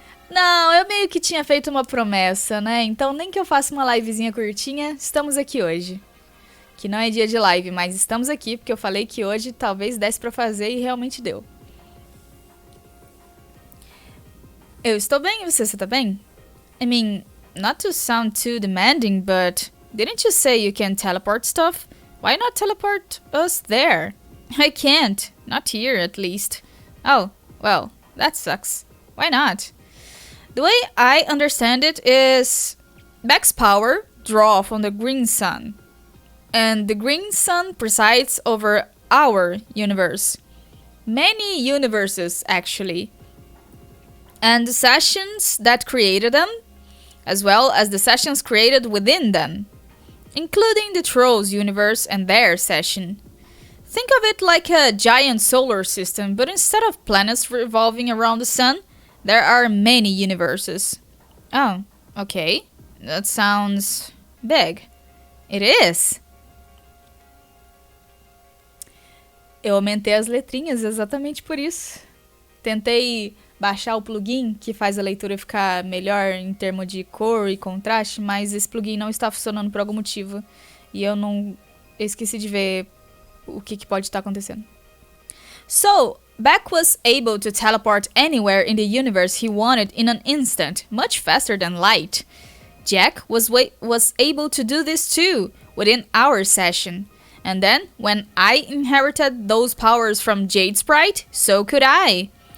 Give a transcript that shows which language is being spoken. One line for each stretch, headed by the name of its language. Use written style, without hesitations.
Portuguese: Não, eu meio que tinha feito uma promessa, né? Então nem que eu faça uma livezinha curtinha, estamos aqui hoje. Que não é dia de live, mas estamos aqui porque eu falei que hoje talvez desse pra fazer e realmente deu. Eu estou bem e você tá bem?
English: I mean, not to sound too demanding, but didn't you say you can teleport stuff? Why not teleport us there? I can't. Not here, at least. Oh, well, that sucks. Why not? The way I understand it is Beck's power draw from the green sun. And the green sun presides over our universe. Many universes, actually. And the sessions that created them, as well as the sessions created within them, including the Trolls universe and their session. Think of it like a giant solar system, but instead of planets revolving around the sun, there are many universes. Oh, okay. That sounds big. It is.
Portuguese: Eu aumentei as letrinhas exatamente por isso. Tentei baixar o plugin que faz a leitura ficar melhor em termos de cor e contraste, mas esse plugin não está funcionando por algum motivo. E eu esqueci de ver o que pode estar acontecendo.
English: So, Beck was able to teleport anywhere in the universe he wanted in an instant, much faster than light. Jack was able to do this too, within our session. And then, when I inherited those powers from Jade Sprite, so could I.